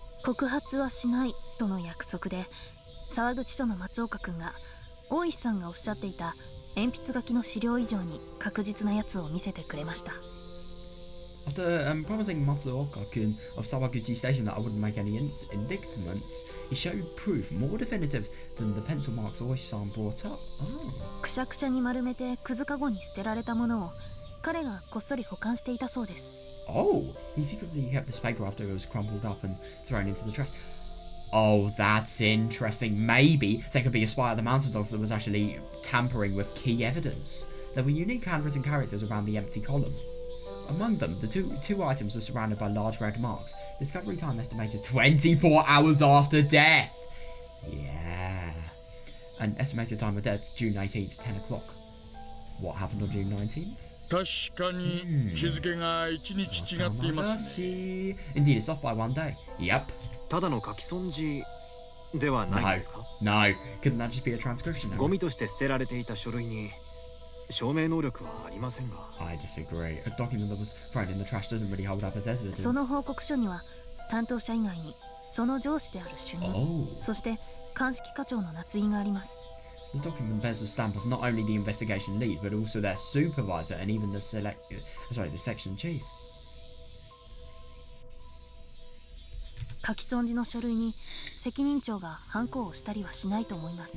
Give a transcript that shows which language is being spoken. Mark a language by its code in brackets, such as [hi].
[ja] 告発はしないとの約束で沢口署の松岡君が大石さんがおっしゃっていた鉛筆書きの資料以上に確実なやつを見せてくれました。 [en] After promising Matsuoka-kun of Sawaguchi Station that I wouldn't make any indictments, he showed proof more definitive than the pencil marks Oishi-san brought up. [ja] くしゃくしゃに丸めてくずかごに捨てられたものを彼がこっそり保管していたそうです。 [en] Oh, he secretly kept this paper after it was crumpled up and thrown into the trash. Oh, that's interesting. Maybe there could be a spy at the Mountain Dogs that was actually tampering with key evidence. There were unique handwritten characters around the empty column. Among them, the two items were surrounded by large red marks. Discovery time estimated 24 hours after death. Yeah. And estimated time of death, June 18th, 10 o'clock. What happened on June 19th? [ja] 確かに日付が1日違っていますね。 [en] Indeed, it's off by one day. Yep. [ja] ただの書き損じではないんですか？ [en] No. Couldn't that just be a transcription? [ja] ゴミとして捨てられていた書類に証明能力はありませんが。 [en] I disagree. A document that was thrown in the trash doesn't really hold up as evidence. [ja] その報告書には担当者以外にその上司である主任、そして鑑識課長の捺印があります。 [en] The document bears a stamp of not only the investigation lead, but also their supervisor and even the section chief. [ja] 書き損じの書類に責任長がハンコを押したりはしないと思います。